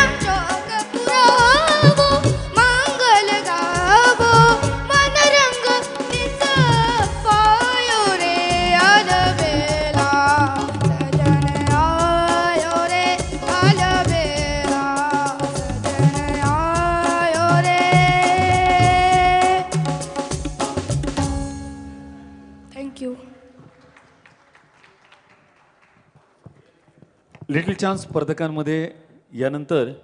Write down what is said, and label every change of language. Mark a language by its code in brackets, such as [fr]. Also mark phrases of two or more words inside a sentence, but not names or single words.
[raj] चौक पुरावो मांगल गावो मनरंग निस पायो रे. अलबेला सजन आयो रे. अलबेला सजन आयो रे. [en] Thank you. [mr] लिटिल चॅम्प्स स्पर्धकांमध्ये यानंतर